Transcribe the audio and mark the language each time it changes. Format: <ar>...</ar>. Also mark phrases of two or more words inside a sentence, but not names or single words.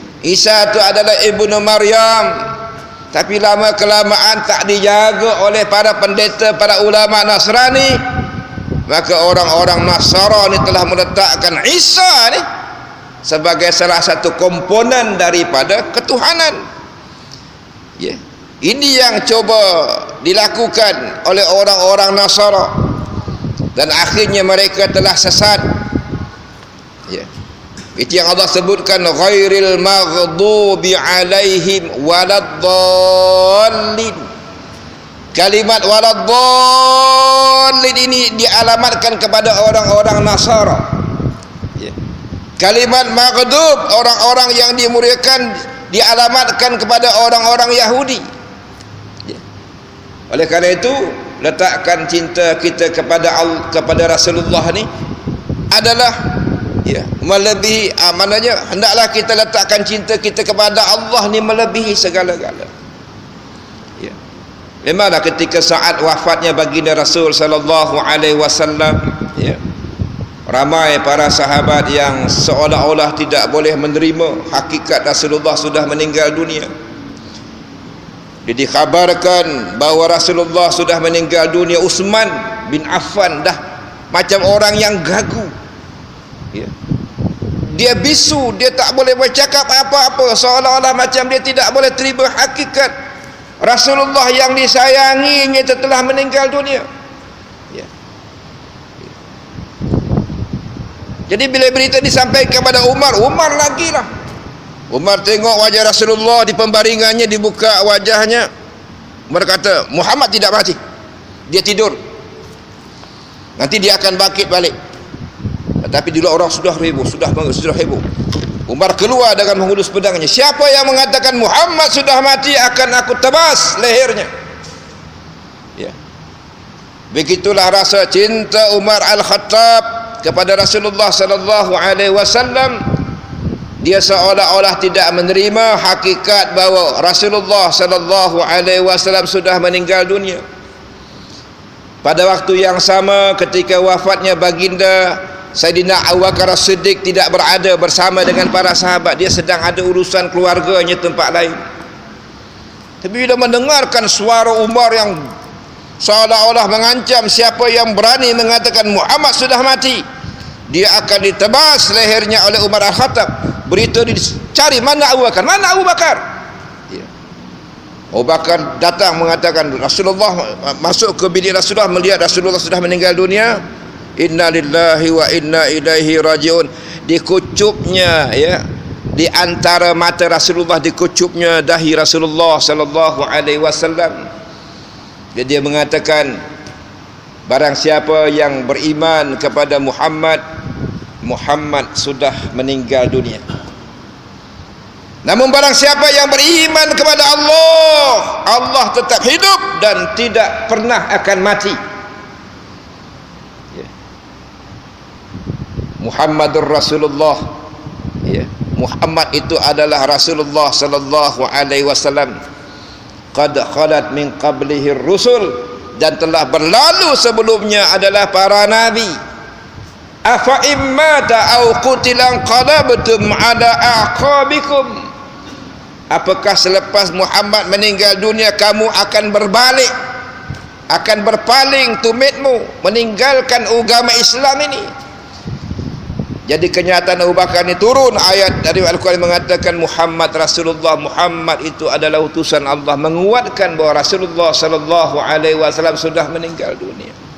<ms>Isa tu adalah ibnu Maryam. Tapi lama kelamaan tak dijaga oleh para pendeta, para ulama Nasrani. Maka orang-orang Nasara ni telah meletakkan Isa ni sebagai salah satu komponen daripada ketuhanan. Ya. Ini yang coba dilakukan oleh orang-orang Nasara, dan akhirnya mereka telah sesat. Ya. Itu yang Allah sebutkan,</ms> <ar>غير المغضوب عليهم ولا الضالين.</ar> <ms>Kalimat waladdallin ini dialamatkan kepada orang-orang Nasara. Ya. Kalimat maghdub, orang-orang yang dimuliakan, dialamatkan kepada orang-orang Yahudi. Ya. Oleh kerana itu, letakkan cinta kita kepada Rasulullah ni adalah, ya, melebihi, maknanya hendaklah kita letakkan cinta kita kepada Allah ni melebihi segala-gala. Ya. Memanglah ketika saat wafatnya baginda Rasul</ms> <ar>صلى الله عليه وسلم,</ar> <ms>ya, ramai para sahabat yang seolah-olah tidak boleh menerima hakikat Rasulullah sudah meninggal dunia. Dia dikhabarkan bahawa Rasulullah sudah meninggal dunia. Uthman bin Affan dah macam orang yang gagu, ya. Dia bisu, dia tak boleh bercakap apa-apa, seolah-olah macam dia tidak boleh terima hakikat Rasulullah yang disayanginya telah meninggal dunia. Ya. Jadi bila berita disampaikan kepada Umar, Umar lagi lah. Umar tengok wajah Rasulullah di pembaringannya, dibuka wajahnya. Umar kata, Muhammad tidak mati, dia tidur, nanti dia akan bangkit balik. Tetapi dulu orang sudah heboh, sudah heboh. Umar keluar dengan menghulus pedangnya. Siapa yang mengatakan Muhammad sudah mati, akan aku tebas lehernya. Ya. Begitulah rasa cinta Umar Al-Khattab kepada Rasulullah</ms> <ar>صلى الله عليه وسلم.</ar> <ms>Dia seolah-olah tidak menerima hakikat bahawa Rasulullah</ms> <ar>صلى الله عليه وسلم</ar> <ms>sudah meninggal dunia. Pada waktu yang sama ketika wafatnya baginda Sayyidina Abu Bakar As-Siddiq tidak berada bersama dengan para sahabat. Dia sedang ada urusan keluarganya tempat lain. Tapi bila mendengarkan suara Umar yang seolah-olah mengancam, siapa yang berani mengatakan Muhammad sudah mati, dia akan ditebas lehernya oleh Umar Al-Khattab. Berita dicari, mana Abu Bakar? Mana Abu Bakar? Ya. Abu Bakar datang mengatakan, Rasulullah masuk ke bilik Rasulullah, melihat Rasulullah sudah meninggal dunia.</ms> <ar>إنا لله وإنا إليه راجعون.</ar> <ms>Dikucupnya, ya, di antara mata Rasulullah, dikucupnya dahi Rasulullah</ms> <ar>صلى الله عليه وسلم.</ar> <ms>Jadi dia mengatakan, barang siapa yang beriman kepada Muhammad, Muhammad sudah meninggal dunia. Namun barang siapa yang beriman kepada Allah, Allah tetap hidup dan tidak pernah akan mati. Ya.</ms> <ar>محمد رسول الله.</ar> <ms>Ya. Muhammad itu adalah Rasulullah</ms> <ar>صلى الله عليه وسلم. قد خلت من قبله الرسل,</ar> <ms>dan telah berlalu sebelumnya adalah para nabi.</ms> <ar>أفإن مات أو قتل انقلبتم على أعقابكم.</ar> <ms>Apakah selepas Muhammad meninggal dunia kamu akan berbalik, akan berpaling tumitmu, meninggalkan agama Islam ini? Jadi kenyataan Abu Bakar ini turun ayat dari Al-Quran mengatakan Muhammad Rasulullah, Muhammad itu adalah utusan Allah, menguatkan bahawa Rasulullah</ms> <ar>صلى الله عليه وسلم</ar> <ms>sudah meninggal dunia.</ms>